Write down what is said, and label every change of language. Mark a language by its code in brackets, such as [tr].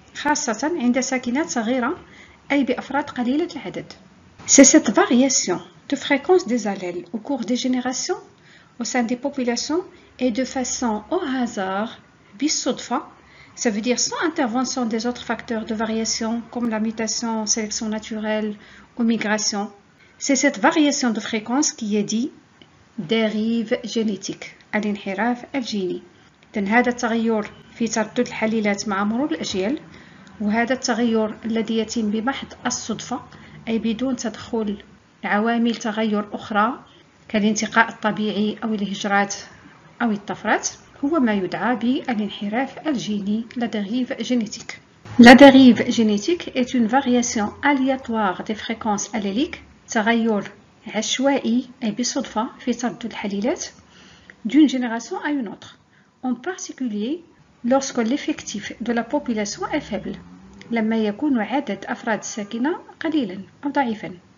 [fr] C'est cette variation de fréquence des allèles au cours des générations au sein des populations et de façon au hasard, ça veut dire sans intervention des autres facteurs de variation comme la mutation, sélection naturelle ou migration. C'est cette variation de fréquence qui est dit dérive génétique الانحراف الجيني. [ar] هذا التغير في تردد الحليلات مع مرور الأجيال، وهذا التغير الذي يتم بمحض الصدفة أي بدون تدخل عوامل تغير أخرى كالانتقاء الطبيعي أو الهجرات أو الطفرات، هو ما يدعى بالانحراف الجيني la dérive génétique. [fr] La dérive génétique est une variation aléatoire des fréquences alléliques، [ar] تغير عشوائي أي بصدفة في تردد الحليلات [fr] d'une génération à une autre, en particulier lorsque l'effectif de la population est faible, [ar] لما يكون عدد أفراد الساكنة قليلا أو ضعيفا.